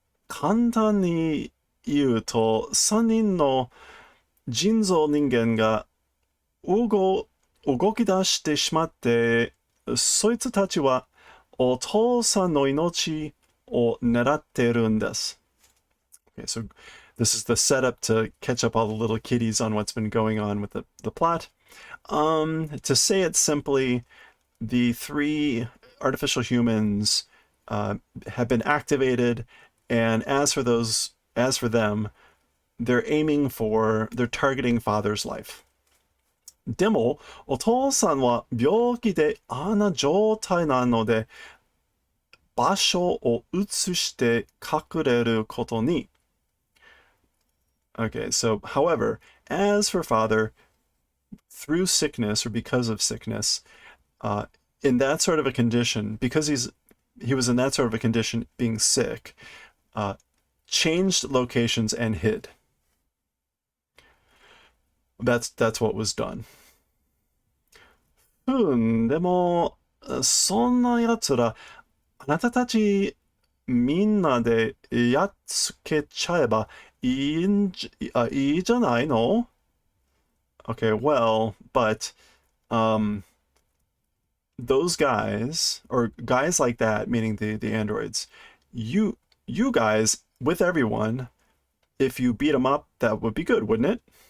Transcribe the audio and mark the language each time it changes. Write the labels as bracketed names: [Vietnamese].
[Japanese] 簡単に言うと、3人の人造人間が動き出してしまって、そいつたちはお父さんの命を狙っているんです。 [English] Okay, so this is the setup to catch up all the little kiddies on what's been going on with the plot. To say it simply, the three artificial humans have been activated, and as for them, they're targeting father's life. [Japanese] でも、お父さんは病気であんな状態なので、場所を移して隠れることに。 [English] Okay, so, however, as for father, through sickness or because of sickness, in that sort of a condition, because he was in that sort of a condition, being sick, changed locations and hid. That's what was done. [Japanese] でも、そんな奴ら、あなたたちみんなでやっつけちゃえばいいじゃないの? [English] Okay, well, but those guys, or guys like that, meaning the androids, you guys, with everyone, if you beat them up, that would be good, wouldn't it?